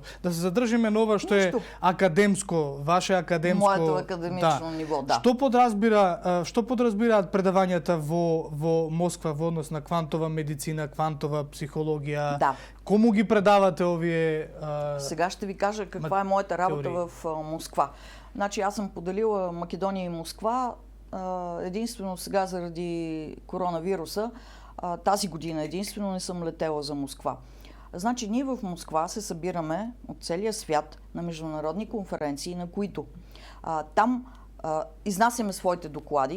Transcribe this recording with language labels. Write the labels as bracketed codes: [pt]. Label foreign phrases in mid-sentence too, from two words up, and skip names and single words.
[mk] Да се задржиме на ова што е академско, ваше академско, [bg] моето академично ниво, да. [mk] Што подразбираат предавањата во Москва во однос на квантова медицина, квантова психологија? Да. Кому ги предавате овие [bg] Сега ще ви кажа каква е моята работа в Москва. Значи аз съм поделила Македония и Москва единствено сега заради коронавируса. Тази година единствено не съм летела за Москва. Значи ние в Москва се събираме от целия свят на международни конференции, на които там изнасяме своите доклади.